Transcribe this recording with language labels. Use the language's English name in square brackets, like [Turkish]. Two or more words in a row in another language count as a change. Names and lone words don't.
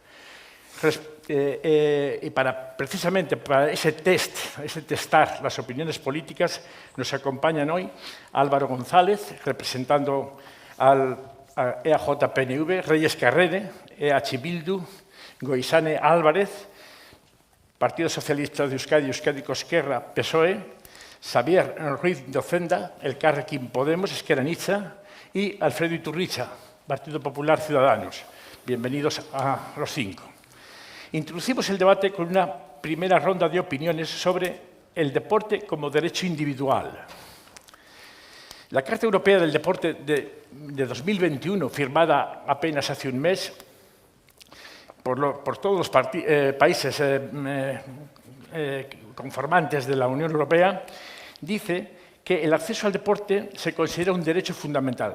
[Spanish] Y precisamente para ese testar las opiniones políticas, nos acompañan hoy Álvaro González, representando al EAJ-PNV, Reyes Carrere, EH Bildu, Goizane Álvarez, Partido Socialista de Euskadi, Euskadiko Ezkerra, PSOE, Xavier Ruiz Docenda, Elkarrekin Podemos, Ezker Anitza, y Alfredo Iturricha, Partido Popular Ciudadanos. Bienvenidos a los 5. Introducimos el debate con una primera ronda de opiniones sobre el deporte como derecho individual. La Carta Europea del Deporte de 2021, firmada apenas hace un mes, por todos los países conformantes de la Unión Europea, dice que el acceso al deporte se considera un derecho fundamental.